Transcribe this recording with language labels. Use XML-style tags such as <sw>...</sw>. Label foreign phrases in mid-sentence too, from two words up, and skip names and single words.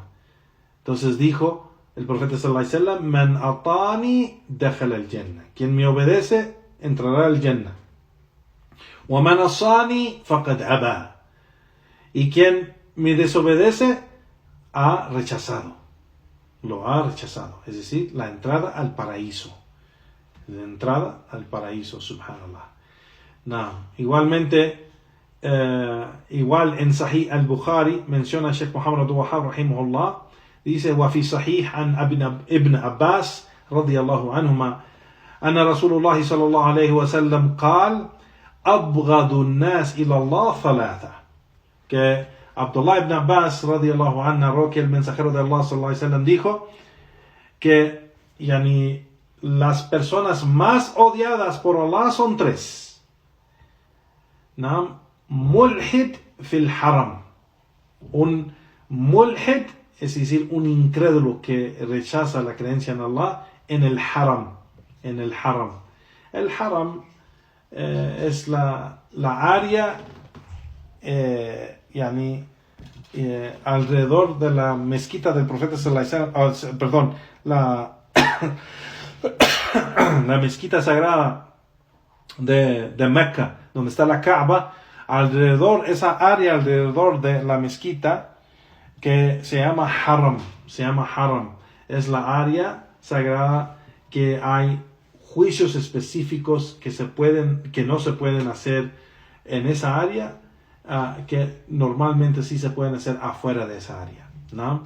<es>Entonces dijo el profeta</es> <ar>صلى الله عليه وسلم: من أطاعني دخل الجنة,</ar> <es>quien me obedece entrará al jannah.</es> <ar>ومن عصاني فقد أبى,</ar> <es>y quien me desobedece ha rechazado. Lo ha rechazado, es decir, la entrada al paraíso. La entrada al paraíso, subhanallah. Igualmente, igual en Sahih al-Bukhari menciona Sheikh Muhammad Wahab rahimahullah, dice:</es> <ar>وفي صحيح عن ابن عباس رضي الله عنهما أن رسول الله صلى الله عليه وسلم قال: أبغض الناس إلى الله ثلاثة.</ar> <es>Que Abdullah ibn Abbas</es> <ar>رضي الله عنه</ar> <es>narró que el mensajero de Allah</es> <ar>صلى الله عليه وسلم</ar> <es>dijo que las personas más odiadas por Allah son tres.</es> <ar>ملحد في الحرم.</ar> <es>Un mulhid, es decir, un incrédulo que rechaza la creencia en Allah en el haram. En el haram. El haram es la área alrededor de la mezquita del profeta</es> <ar>صلى الله عليه وسلم,</ar> <es>perdón, la mezquita sagrada de Mecca, donde está la Kaaba, esa área alrededor de la mezquita que se llama haram, es la área sagrada que hay juicios específicos que no se pueden hacer en esa área, que normalmente sí se pueden hacer afuera de esa área, ¿no?</es>